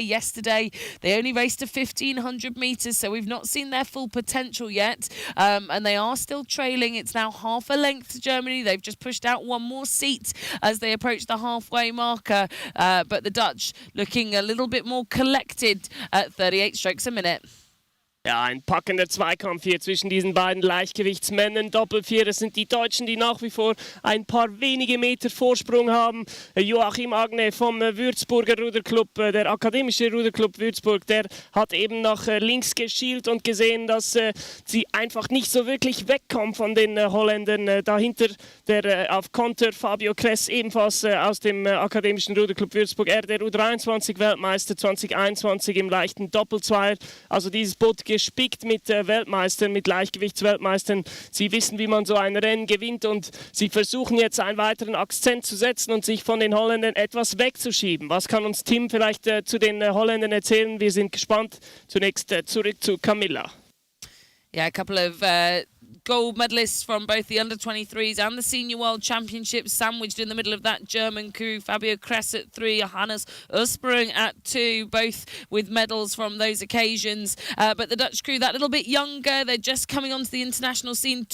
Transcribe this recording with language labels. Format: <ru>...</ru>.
<en>Yesterday, they only raced to 1,500 metres, so we've not seen their full potential yet, and they are still trailing. It's now half a length to Germany. They've just pushed out 1 more seat as they approach the halfway marker, but the Dutch looking looking a little bit more collected at 38 strokes a minute.</en> <de>Ja, ein packender Zweikampf hier zwischen diesen beiden Leichtgewichtsmännern. Doppelvierer sind die Deutschen, die nach wie vor ein paar wenige Meter Vorsprung haben. Joachim Agne vom Würzburger Ruderclub, der akademische Ruderclub Würzburg, der hat eben nach links geschielt und gesehen, dass sie einfach nicht so wirklich wegkommen von den Holländern. Dahinter der auf Konter Fabio Kress, ebenfalls aus dem akademischen Ruderclub Würzburg. Er der U23-Weltmeister 2021 im leichten Doppelzweier. Also dieses Boot gespickt mit Weltmeistern, mit Leichtgewichtsweltmeistern. Sie wissen, wie man so ein Rennen gewinnt und sie versuchen jetzt einen weiteren Akzent zu setzen und sich von den Holländern etwas wegzuschieben. Was kann uns Tim vielleicht zu den Holländern erzählen? Wir sind gespannt. Zunächst zurück zu Camilla.</de> <en>Yeah, a couple of gold medalists from both the under-23s and the Senior World Championships sandwiched in the middle of that German crew. Fabio Kress at 3, Johannes Ursprung at 2, both with medals from those occasions. But the Dutch crew, that little bit younger, they're just coming onto the international scene.</en>